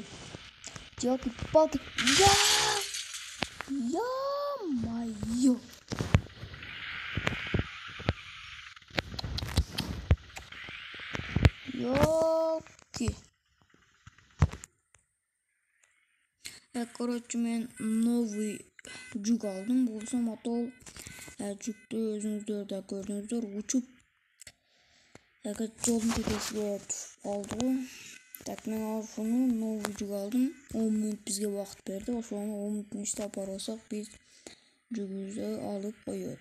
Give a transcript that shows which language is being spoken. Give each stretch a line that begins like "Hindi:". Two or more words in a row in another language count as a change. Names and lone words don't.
Russian: Ёлки-палки. Ё-моё. Ёлки.
Kyrgyz: Короче, мен новый жүк алдым. Болсам атол жүктү өзүңүздөр да көрдүңүздөр учуп. Жолдун текесиге түшүп калды. Так, мен ушуну новый жүк алдым. 10 минут бизге убакыт берди. Ошону 10 минуттун ичинде апарып алсак, биз жүгүбүздү алып коет.